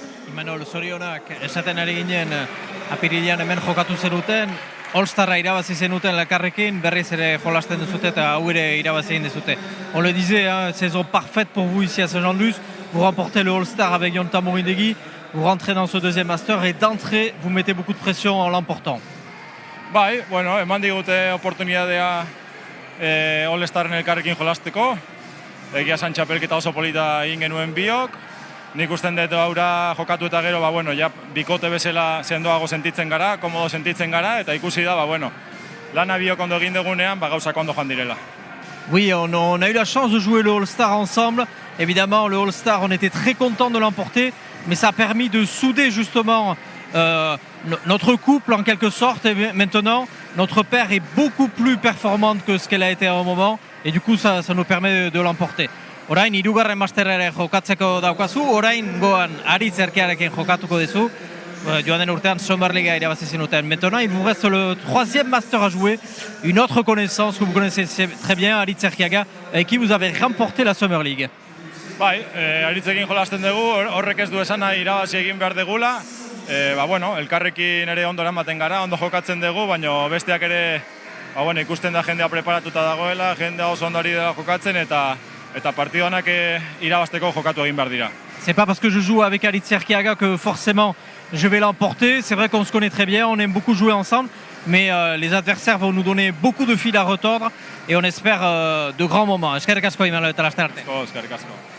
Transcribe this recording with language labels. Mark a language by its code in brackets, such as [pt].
[eu] Imanol zorionak esaten ari ginen apirilean hemen jokatu zenuten, All-Starra irabazi zenuten elkarrekin, berriz ere jolasten duzute eta hau ere irabazi egin duzute. [fr] On le disait, hein, saison parfaite pour vous ici à Saint-Jean-de-Luz. Vous remportez le All-Star avec Yon Tambourin-Degui, vous rentrez dans ce deuxième Master et d'entrée, vous mettez beaucoup de pression en l'emportant. [eu] Bai, bueno, eman digute oportunidadea All-Starren elkarrekin jolasteko. Egia esan txapelketa oso polita egin genuen biok. Nik usten dut aurra jokatu eta gero, bueno, ja, bikote bezala sendoago sentitzen gara, komodo sentitzen gara, eta ikusi da, bueno, lana biok ondo egin dugunean, gauzak ondo joan direla. [fr] Oui, on a eu la chance de jouer le All-Star ensemble. Évidemment, le All-Star, on était très content de l'emporter, mais ça a permis de souder justement notre couple en quelque sorte. Et maintenant, notre paire est beaucoup plus performante que ce qu'elle a été à un moment, et du coup, ça nous permet de l'emporter. [eu] Orain, hirugarren masterrere jokatzeko daukazu, orain goan Aritz Erkiarekin jokatuko dezu. Joan den urtean Summer League irabazi zenuten. [fr] Maintenant, il vous reste le 3e master à jouer, une autre connaissance que vous connaissez très bien, Aritz Erkiaga, avec qui vous avez remporté la Summer League. [eu] Bai, Aritzekin jolasten dugu, horrek ez du esan nahi irabazi egin behar degula. Bueno, elkarrekin ere ondo eramaten gara, ondo jokatzen dugu, baina besteak ere bueno, ikusten da jendea preparatuta dagoela, jendea oso ondo ari dela jokatzen eta partidu honak irabazteko jokatu egin behar dira. [fr] C'est pas parce que je joue avec Aritz Erkiaga que forcément je vais l'emporter. C'est vrai qu'on se connaît très bien, on aime beaucoup jouer ensemble, mais les adversaires vont nous donner beaucoup de fil à retordre et on espère de grands moments. [eu] Eskerrik asko, Imanol, eta laster arte. Eskerrik asko.